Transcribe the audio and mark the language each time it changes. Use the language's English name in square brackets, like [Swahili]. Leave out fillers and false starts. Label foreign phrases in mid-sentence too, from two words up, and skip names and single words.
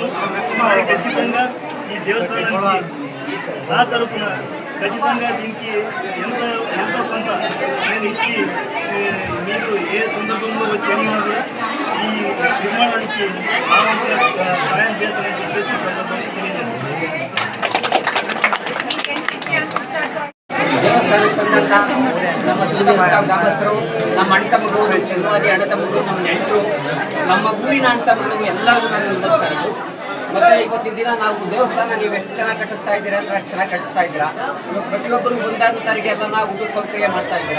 [Telugu] ఖచ్చితంగా ఈ దేవస్థానానికి నా తరఫున ఖచ్చితంగా దీనికి ఎంతో కొంత నేను ఇచ్చి మీకు ఏ సందర్భంలో వచ్చి అడిగినా కూడా ఈ నిర్మాణానికి ఆ వంతుగా సాయం చేస్తానని చెప్పేసి సందర్భంగా తెలియజేస్తాను. [Kannada] ನಮ್ಮ ಗ್ರಾಮಸ್ಥರು, ನಮ್ಮ ಅಣ್ಣ ತಮ್ಮಗಳು, ನಮ್ಮ ಚಂದ್ರವಾದಿ ಅಣ್ಣ ತಮ್ಮಗಳು, ನಮ್ಮ ನೆಂಟರು ನಮ್ಮ ಊರಿನ ಅಂತಗಳು ಎಲ್ಲರಿಗೂ ನಾನು ನಮಸ್ಕಾರಗಳು. ಮತ್ತು ಇವತ್ತಿನ ದಿನ ನಾವು ದೇವಸ್ಥಾನ ನೀವು ಎಷ್ಟು ಚೆನ್ನಾಗಿ ಕಟ್ಟಿಸ್ತಾ ಇದ್ದೀರಾ ಅಂದರೆ ಅಷ್ಟು ಚೆನ್ನಾಗಿ ಕಟ್ಟಿಸ್ತಾ ಇದ್ದೀರಾ. ಇವಾಗ ಪ್ರತಿಯೊಬ್ಬರು ಮುಂದಾಗುತ್ತರಿಗೆ ಎಲ್ಲ ನಾವು ಊಟದ ಸೌಕರ್ಯ ಮಾಡ್ತಾ ಇದ್ದೀರಾ.